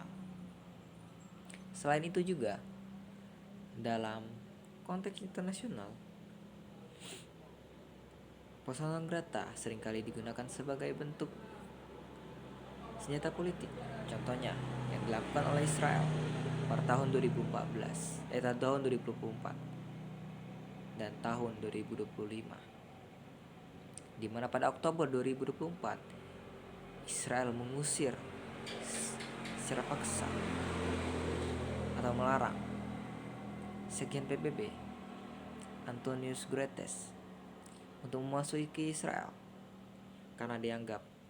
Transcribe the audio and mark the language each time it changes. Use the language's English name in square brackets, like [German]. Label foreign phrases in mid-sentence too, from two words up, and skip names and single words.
[Indonesian] Selain itu juga dalam konteks internasional, [Latin] persona non grata [Indonesian] seringkali digunakan sebagai bentuk senjata politik. Contohnya yang dilakukan oleh Israel pada tahun 2024 dan tahun 2025, di mana pada Oktober 2024 Israel mengusir secara paksa atau melarang Sekjen PBB Antonius Guterres untuk memasuki Israel karena dianggap